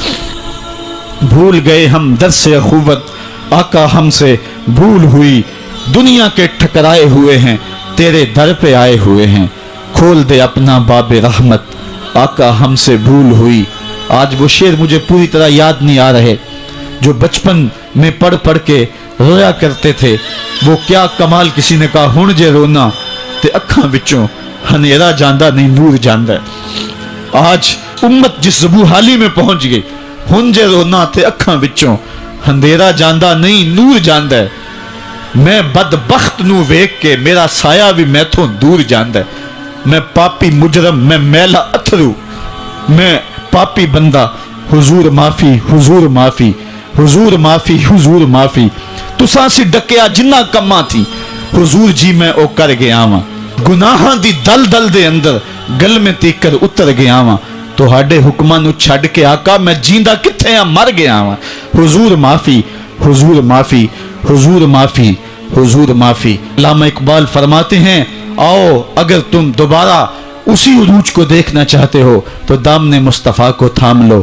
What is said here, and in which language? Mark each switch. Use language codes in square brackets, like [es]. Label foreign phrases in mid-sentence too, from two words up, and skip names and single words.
[ur] بھول گئے ہم درس اخوت، آقا ہم سے بھول ہوئی، دنیا کے ٹھکرائے ہوئے ہیں، تیرے در پہ آئے ہوئے ہیں، کھول دے اپنا باب رحمت، آقا ہم سے بھول ہوئی. آج وہ شعر مجھے پوری طرح یاد نہیں آ رہے جو بچپن میں پڑھ پڑھ کے رویا کرتے تھے. وہ کیا کمال کسی نے کہا، [pa] ہن جے رونا تے اکھاں وچوں ہنیرا جاندہ نہیں نور جاندہ. [ur] آج امت جس زبو حالی میں پہنچ گئی، [pa] ہن جے رونا تے اکھاں وچوں ہندیرا جاندہ نہیں نور جاندہ ہے. میں بدبخت نو ویک کے میرا سایہ بھی میں تھوں دور جاندہ ہے. میں پاپی مجرم، میں میلا اتھرو، میں پاپی بندہ. حضور معافی، حضور معافی، حضور معافی، حضور معافی. تساں سی ڈکیا جنہ کماں تھی، حضور جی میں او کر گیا ہاں. گناہاں دی دل دل دے اندر گل میں تیکر اتر گیا ہاں. تہاڈے حکماں نو چھڈ کے آقا میں جیندہ کتھے ہاں، مر گیا ہاں. حضور معافی، حضور معافی، حضور معافی، حضور معافی. [ur] علامہ اقبال فرماتے ہیں، آؤ اگر تم دوبارہ اسی عروج کو دیکھنا چاہتے ہو تو دامن مصطفیٰ کو تھام لو.